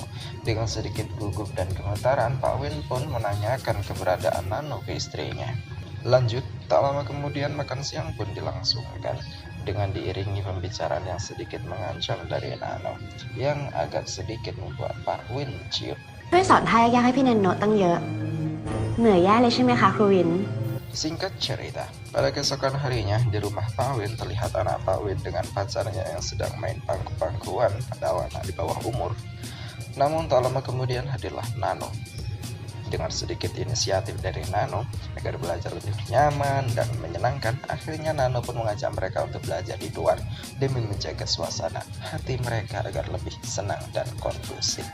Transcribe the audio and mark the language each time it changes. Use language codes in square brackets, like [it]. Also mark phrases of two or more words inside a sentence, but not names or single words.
[id] Dengan sedikit gugup dan gemetaran, Pak Win pun menanyakan keberadaan Nano ke istrinya. Lanjut, tak lama kemudian makan siang pun dilangsungkan dengan diiringi pembicaraan yang sedikit mengancam dari Nano, yang agak sedikit membuat Pak Win ciut. [th] ช่วยสอนท่ายากให้พี่แนนโนตั้งเยอะ เหนื่อยแย่เลยใช่ไหมคะครูวิน [id] Singkat cerita, pada keesokan harinya di rumah Pak Win terlihat anak Pak Win dengan pacarnya yang sedang main pangku-pangkuan pada anak di bawah umur. Namun tak lama kemudian hadirlah Nano. Dengan sedikit inisiatif dari Nano agar belajar lebih nyaman dan menyenangkan, akhirnya Nano pun mengajak mereka untuk belajar di luar demi menjaga suasana hati mereka agar lebih senang dan kondusif.